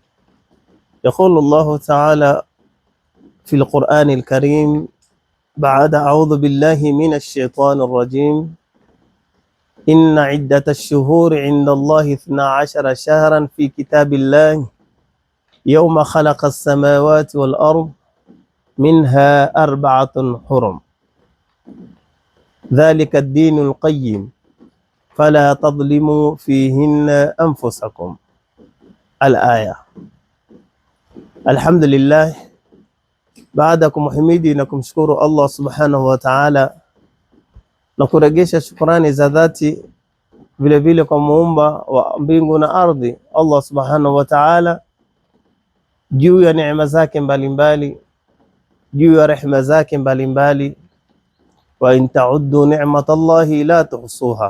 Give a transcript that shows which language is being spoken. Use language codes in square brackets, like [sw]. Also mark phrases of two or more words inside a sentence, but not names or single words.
[ar] يقول الله تعالى في القرآن الكريم بعد أعوذ بالله من الشيطان الرجيم: إن عدة الشهور عند الله 12 شهرا في كتاب الله يوم خلق السماوات والأرض منها 4 حرم ذلك الدين القيم فلا تظلموا فيهن أنفسكم. الآية. الحمد لله. [sw] Baada ya kumhimidi na kumshukuru [ar] الله سبحانه وتعالى [sw] na kuregesha shukrani za dhati vile vile kwa muumba wa mbingu na ardhi [ar] الله سبحانه وتعالى, [sw] juu ya neema zake mbalimbali, juu ya rehema zake mbalimbali, [ar] وإن تعدوا نعمة الله لا تحصوها.